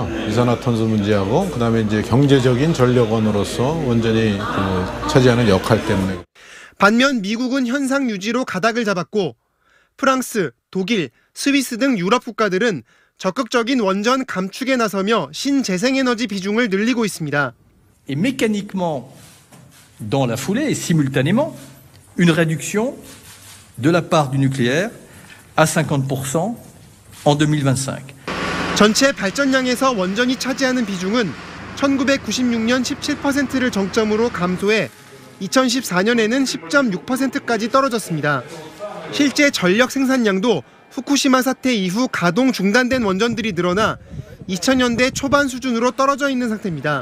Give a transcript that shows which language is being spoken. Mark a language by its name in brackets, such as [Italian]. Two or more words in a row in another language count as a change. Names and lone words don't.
[Korean] 이산화탄소 문제하고 그다음에 이제 경제적인 전력원으로서 원전이 차지하는 역할 때문에. 반면 미국은 현상 유지로 가닥을 잡았고 프랑스, 독일, 스위스 등 유럽 국가들은 적극적인 원전 감축에 나서며 신재생에너지 비중을 늘리고 있습니다. [French] Et mécaniquement, dans la foulée et simultanément, une réduction de la part du nucléaire à 50%. [Korean] 전체 발전량에서 원전이 차지하는 비중은 1996년 17%를 정점으로 감소해 2014년에는 10.6%까지 떨어졌습니다. 실제 전력 생산량도 후쿠시마 사태 이후 가동 중단된 원전들이 늘어나 2000년대 초반 수준으로 떨어져 있는 상태입니다.